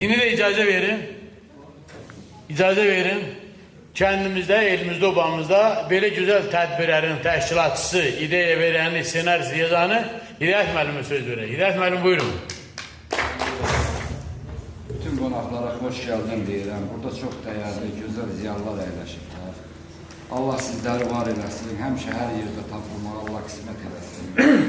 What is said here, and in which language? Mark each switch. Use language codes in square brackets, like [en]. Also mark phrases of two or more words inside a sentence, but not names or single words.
[az] Yine de icazə verin. [tr] Kendimizde, elimizde, obamızda böyle güzel [az] tədbirlərin təşkilatçısı, ideya verəni, senarisi yazanı Hidayət müəllimə söz verək. Hidayət müəllim, buyurun. Bütün qonaqlara xoş gəldin deyirəm. Burada çox dəyərli, gözəl ziyalılar əyləşiblər. Allah sizləri var eləsin, həmişə hər yerdə tapılmağa Allah qismət eləsin.